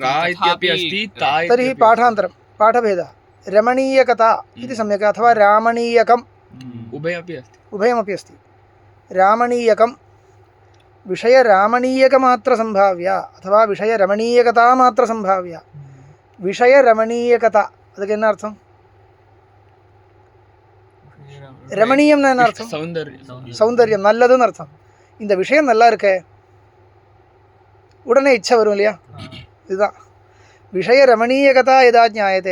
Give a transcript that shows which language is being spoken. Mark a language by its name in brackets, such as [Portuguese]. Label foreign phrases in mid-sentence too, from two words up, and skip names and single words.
[Sanskrit] रा इत्यपि अस्ति, ता इत्यपि. तर्हि पाठान्तरं, पाठभेदः. रमणीयकता इति सम्यक्, अथवा रामणीयकम् उभयमपि अस्ति. उभयमपि अस्ति. रामणीयकं विषयरामणीयकमात्रसम्भाव्या अथवा विषयरमणीयकता मात्र संभाव्या. [Tamil] விஷயரமணீயகதா அதுக்கு என்ன அர்த்தம்? ரமணீயம்னா என்ன அர்த்தம்? சௌந்தர்யம், நல்லதுன்னு அர்த்தம். இந்த விஷயம் நல்லா இருக்க உடனே இச்சை வரும் இல்லையா? இதுதான் விஷய ரமணீயகதா [Sanskrit] यथा ज्ञायते.